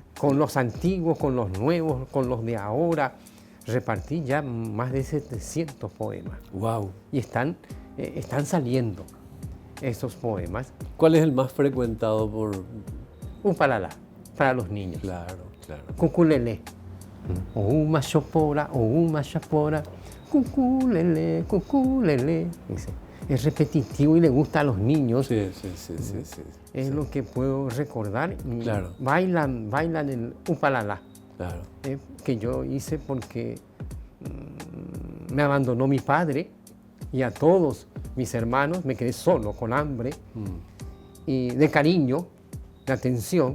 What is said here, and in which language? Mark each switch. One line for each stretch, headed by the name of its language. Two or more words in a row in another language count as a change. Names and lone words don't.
Spanish: Con los antiguos, con los nuevos, con los de ahora. Repartí ya más de 700 poemas. ¡Wow! Y están saliendo esos poemas. ¿Cuál es el más frecuentado por...? Upalala, para los niños. Claro. Cuculele. O uma chopora, cuculele, cuculele. Es repetitivo y le gusta a los niños. Sí. Es lo que puedo recordar. Claro. Bailan el upalala. Claro. Que yo hice porque me abandonó mi padre y a todos mis hermanos me quedé solo, con hambre y de cariño, de atención.